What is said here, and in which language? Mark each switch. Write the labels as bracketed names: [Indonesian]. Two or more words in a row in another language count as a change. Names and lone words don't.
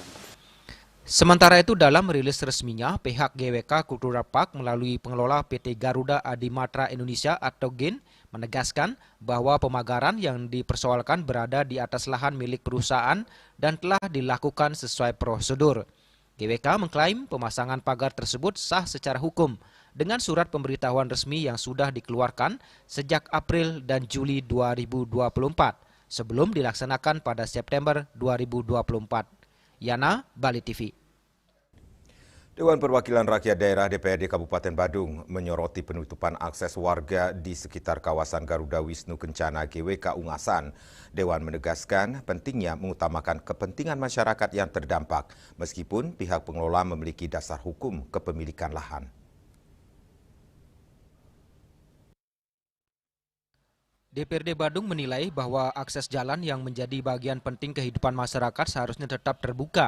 [Indonesian] Sementara itu dalam rilis resminya, pihak GWK Cultural Park melalui pengelola PT Garuda Adimatra Indonesia atau GIN menegaskan bahwa pemagaran yang dipersoalkan berada di atas lahan milik perusahaan dan telah dilakukan sesuai prosedur. GWK mengklaim pemasangan pagar tersebut sah secara hukum dengan surat pemberitahuan resmi yang sudah dikeluarkan sejak April dan Juli 2024 sebelum dilaksanakan pada September 2024. Yana, Bali TV. Dewan Perwakilan Rakyat Daerah DPRD Kabupaten Badung menyoroti penutupan akses warga di sekitar kawasan Garuda Wisnu Kencana GWK Ungasan. Dewan menegaskan pentingnya mengutamakan kepentingan masyarakat yang terdampak, meskipun pihak pengelola memiliki dasar hukum kepemilikan lahan. DPRD Badung menilai bahwa akses jalan yang menjadi bagian penting kehidupan masyarakat seharusnya tetap terbuka.